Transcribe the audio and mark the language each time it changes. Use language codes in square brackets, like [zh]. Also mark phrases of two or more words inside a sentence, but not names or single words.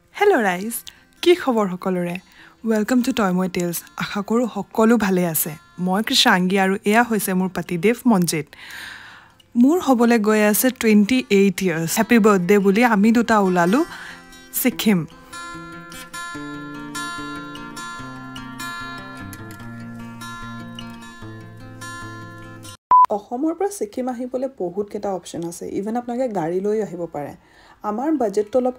[en] Hello guys, [as] কি খবৰ সকলোৰে? [en] Welcome to TOIMOITALES. [as] আশা কৰো সকলো ভালে আছে। মই Krishangi আৰু এয়া হৈছে মোৰ পতিদেৱ Manjit। মোৰ হবলে গৈ আছে [en] 28 years. Happy birthday [as] বুলি আমি দুটা ওলালো Sikkim। অসমৰ পৰা সিকিম আহিবলৈ বহুত কেটা অপচন আছে ইভেন আপোনালোকে গাড়ী লৈ আহিব পাৰে আমাৰ বাজেটটো অলপ